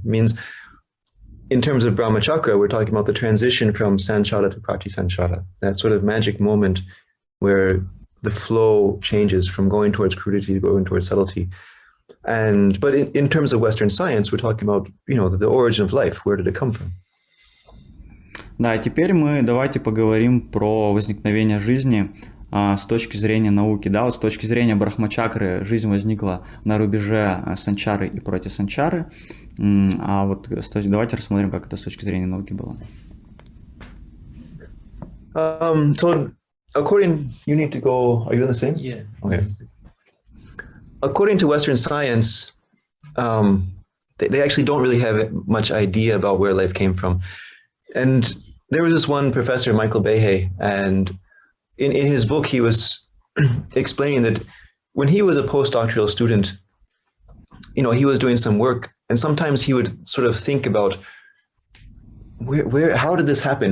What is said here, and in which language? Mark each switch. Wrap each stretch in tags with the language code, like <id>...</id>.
<en>It means, in terms of Brahmachakra, we're talking about the transition from Sanchara to Pratisanchara, that sort of magic moment where the flow changes from going towards crudity to going towards subtlety. But in terms of Western science, we're talking about, the origin of life. Where did it come from?</en> <ru>Да, и теперь давайте поговорим про возникновение жизни с точки зрения науки. Да, вот с точки зрения брахмачакры жизнь возникла на рубеже санчары и протисанчары. А вот давайте рассмотрим, как это с точки зрения науки было.</ru> <en>So according, you need to go, are you in the same? Yeah. Okay. According to Western science, they actually don't really have much idea about where life came from. And there was this one professor, Michael Behe, and in his book, he was explaining that when he was a postdoctoral student, he was doing some work, and sometimes he would sort of think about how did this happen?</en>